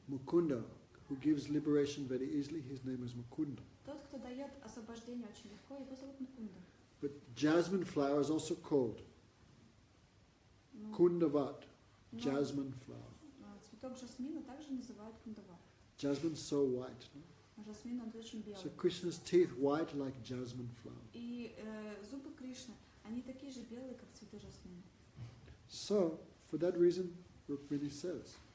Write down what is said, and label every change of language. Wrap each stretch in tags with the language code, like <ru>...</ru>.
<en>Mukunda, who gives liberation very easily, his name is Mukunda.</en> <ru>Тот, кто дает освобождение очень легко, его зовут Мукунда.</ru> <en>But jasmine flower is also called</en> <ru>Ну,</ru> <en>Kundavat,</en> <ru>но,</ru> <en>jasmine flower.</en> <ru>Цветок жасмина также называют кундава.</ru> <en>Jasmine's so white. No?</en> <ru>Жасмин, он очень белый.</ru> <en>So Krishna's teeth white like jasmine flower.</en> <ru>И зубы Кришны, они такие же белые, как цветы жасмина.</ru> <en>So, for that reason, Rukmini says,</en>